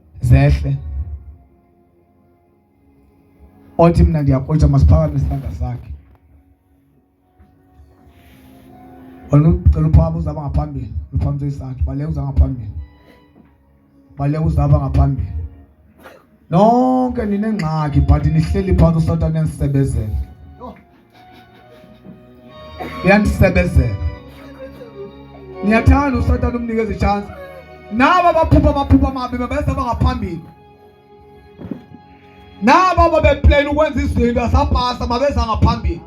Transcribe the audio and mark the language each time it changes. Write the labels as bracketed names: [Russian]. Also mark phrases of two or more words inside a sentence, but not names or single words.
[Xhosa] zehle othi mina ndiyakutsha masiphakame isandla sakhe. Wena ucela uphakame uzaba ngaphambili, uphambe isandla, baleka uza ngaphambili. Baleka uzaba ngaphambili. Nonke ninengxaki but nihleli phansi uSathane yanisebezela. Yanisebezela. Niyathanda uSathane umnikeze chance. Naba baphupha mabi bese bangaphambili. Naba babeplan ukwenza izinto asapasa mabeza ngaphambili.